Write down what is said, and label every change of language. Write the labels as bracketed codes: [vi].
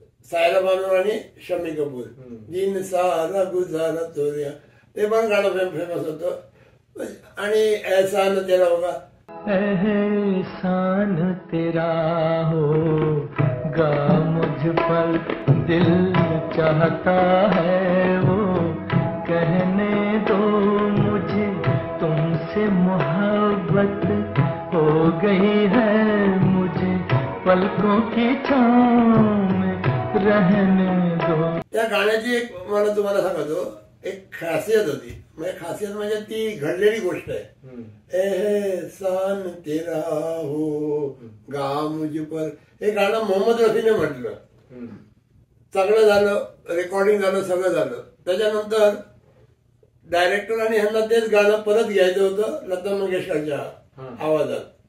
[mr] सायरा बानू आणि शम्मी कपूर. [hi] दिन सारा गुजारा तोरिया [mr] ते पण गाणं फेमस होतं. आणि [hi] ऐसा न तेरा होगा. एहसान तेरा होगा मुझ पर, दिल चाहता है वो कहने दो मुझे, तुमसे मोहब्बत हो गई है मुझे, पलकों की छाँव में रहने दो. [mr] त्या गाण्याची एक मला तुम्हाला सांगतो, एक खासियत होती. म्हणजे खासियत म्हणजे ती घडलेली गोष्ट आहे. [hi] एहसान तेरा होगा मुझ पर, [mr] हे गाणं मोहम्मद रफीने म्हटलं. चांगलं झालं, रेकॉर्डिंग झालं, सगळं झालं. त्याच्यानंतर डायरेक्टर आणि ह्यांना तेच गाणं परत घ्यायचं होतं लता मंगेशकरच्या आवाजात.